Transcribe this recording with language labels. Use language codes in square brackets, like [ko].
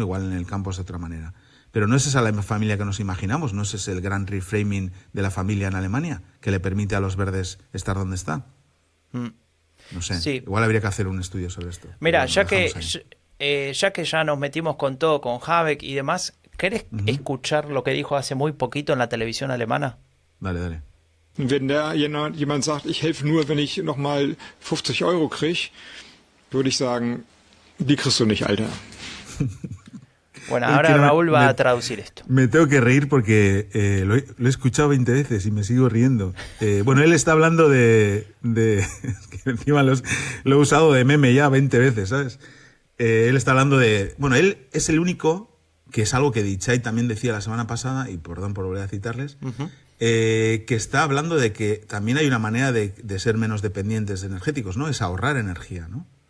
[es] Igual en el campo es de otra manera. Pero no es esa la familia que nos imaginamos, no es ese el gran reframing de la familia en Alemania que le permite a los verdes estar donde está. No sé, Sí. igual habría que hacer un estudio sobre esto. Mira, Pero ya dejamos ahí. que ya nos metimos con todo, con Habeck y demás, ¿querés escuchar lo que dijo hace muy poquito en la televisión alemana? Dale. [de] Wenn jemand sagt, ich helfe nur, wenn ich nochmal 50 Euro kriege, würde ich sagen, die kriegst du nicht, Alter. [es] Bueno, Es ahora que Raúl va a traducir esto. Me tengo que reír porque lo he escuchado 20 veces y me sigo riendo. Bueno, él está hablando de es que encima lo he usado de meme ya 20 veces, ¿sabes? Él está hablando de... Bueno, él es el único, que es algo que Dichai también decía la semana pasada, y perdón por volver a citarles, que está hablando de que también hay una manera de ser menos dependientes de energéticos, ¿no? Es ahorrar energía, ¿no?